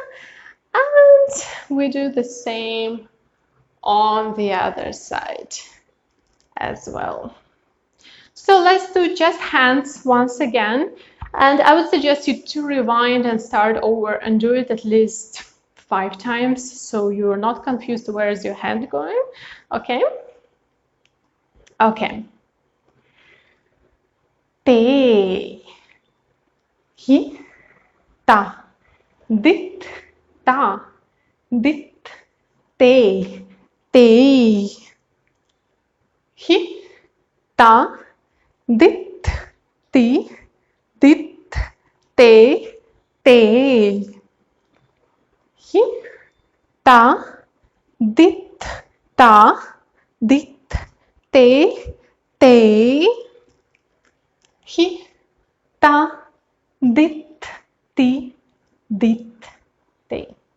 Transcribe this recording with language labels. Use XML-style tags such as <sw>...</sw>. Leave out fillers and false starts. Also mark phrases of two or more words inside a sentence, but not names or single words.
<en>And we do the same on the other side as well. So let's do just hands once again. And I would suggest you to rewind and start over and do it at least 5 times so you're not confused where is your hand going. Okay? Okay. Te, hi, ta, dit, ta, dit, te, te, hi, ta, dit, ti, dit, te, te, hi, ta, dit, ta, dit, te, te, hi, ta, dit, ti, dit, te.</en>